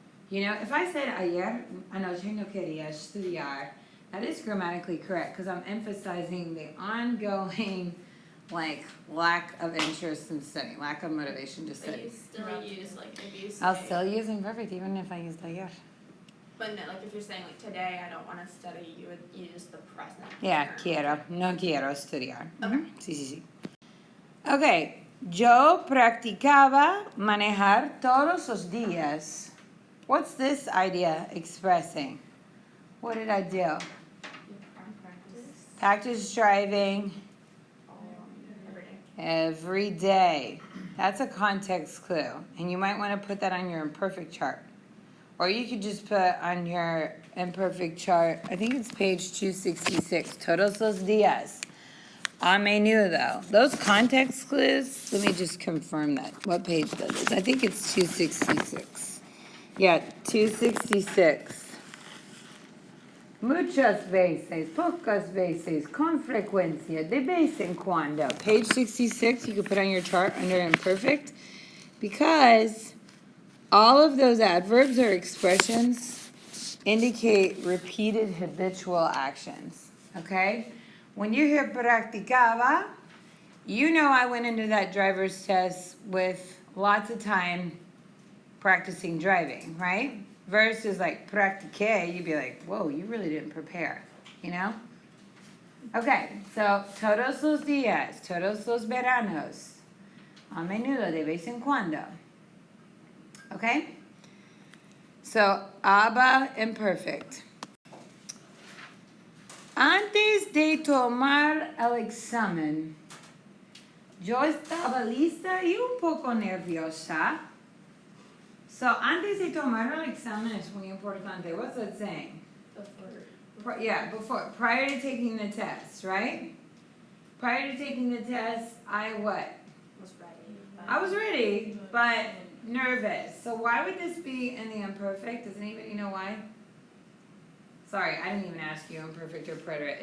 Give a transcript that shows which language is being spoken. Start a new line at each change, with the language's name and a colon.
English: If I said
Spanish: ayer anoche no quería estudiar,
English: that is grammatically correct because I'm emphasizing the ongoing lack of interest in studying, lack of motivation to study. But you still use like if you say, I'll still use imperfect even if I used ayer. But no, like if you're saying like today I don't want to study, you would use the present. Yeah, tense.
Spanish: quiero. No quiero estudiar.
English: Okay.
Spanish: Sí, sí, sí. Ok. Yo practicaba manejar todos los días.
English: What's this idea expressing? What did I do? You practice Practice driving every day. every day. That's a context clue. And you might want to put that on your imperfect chart. Or you could just put on your imperfect chart, I think it's page 266,
Spanish: todos los días. A menudo.
English: Those context clues, let me just confirm that. What page that is? I think it's 266. Yeah, 266.
Spanish: Muchas veces, pocas veces, con frecuencia, de vez en cuando.
English: Page 66, you could put on your chart under imperfect, because all of those adverbs or expressions indicate repeated habitual actions, okay? When you hear practicaba, you know I went into that driver's test with lots of time practicing driving, right? Versus like practiqué, you'd be like, whoa, you really didn't prepare, you know? Okay, so
Spanish: todos los días, todos los veranos, a menudo, de vez en cuando.
English: Okay? So, aber imperfect.
Spanish: Antes de tomar el examen, yo estaba lista y un poco nerviosa. So, antes de tomar el examen es muy importante.
English: What's that saying? Before. Prior to taking the test, right? Prior to taking the test, I what? Was ready. I was ready, but nervous. So why would this be in the imperfect? Does anybody know why? Sorry, I didn't even ask you imperfect or preterite.